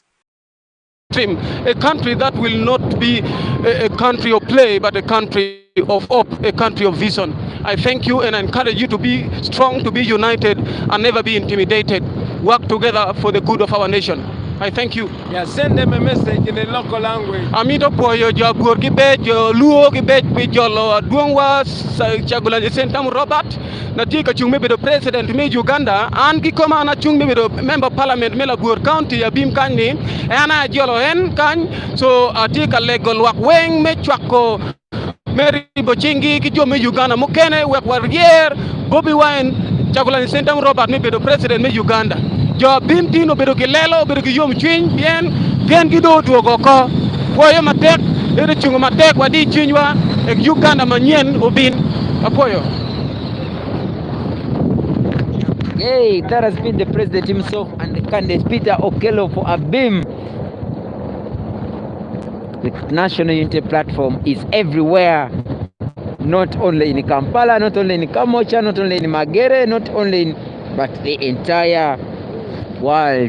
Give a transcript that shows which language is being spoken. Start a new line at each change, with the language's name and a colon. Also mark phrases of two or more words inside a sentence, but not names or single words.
English: A country that will not be a country of play, but a country of hope, a country of vision. I thank you and I encourage you to be strong, to be united, and never be intimidated. Work together for the good of our nation. I thank you. Yeah, send them a message in the local language.
Acoli: Amito poyo jo burgibe jo luo gibe bijolo duongwa Kyagulanyi Ssentamu Robert na tika chungme be president me Uganda an gi koma na chungme be
English: member parliament
Acoli: me la Bur county Abimu kani ana jolo en kan so atika legal wak weng me chwako Mary Bochingi ki jo me Uganda mukene wek warrier Bobiwine Kyagulanyi Ssentamu Robert me be president me Uganda jo bimtino bedo kilelo bedo ki yom chwiny bien gido tuogo ko woyo matek ere chungo matek wadi chinywa e Uganda manyien obin apoyo.
English: Hey, that has been the president himself and the candidate Peter Okello for Abimu. The National Unity Platform is everywhere, not only in Kampala, not only in Kamocha, not only in Magere, not only in, but the entire world.